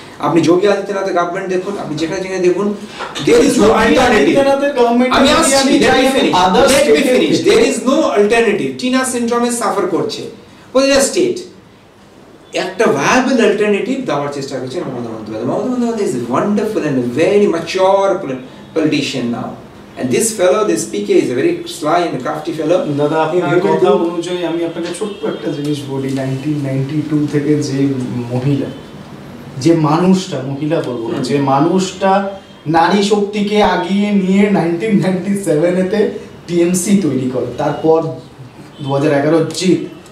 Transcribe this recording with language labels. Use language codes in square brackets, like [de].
[bn] আপনি যোগী আদিত্যনাথের গভর্নমেন্ট দেখুন, আপনি যেখানে যেখানে দেখুন, [en] there is no alternative। [bn] আমি আসছি, [en] let me finish, there is no alternative। [bn] Tina সিনড্রোমে suffer করছে প্রতিটা স্টেট। একটা ভায়াবল অল্টারনেটিভ দেওয়ার চেষ্টা করছেন Mamata Bandyopadhyay. [en] Mamata Bandyopadhyay is wonderful and very mature politician now, and this fellow, this PK, is a very sly and crafty fellow. [bn] দাদা আপনার কথা অনুযায়ী আমি আপনাকে ছোট্ট একটা জিনিস বলি, 1992 থেকে যে মহিলা, যে মানুষটা, মহিলা বলবো না, যে মানুষটা নারী শক্তিকে আগিয়ে নিয়ে 1997 টিএমসি তৈরি করে, তারপর 2011 জিত,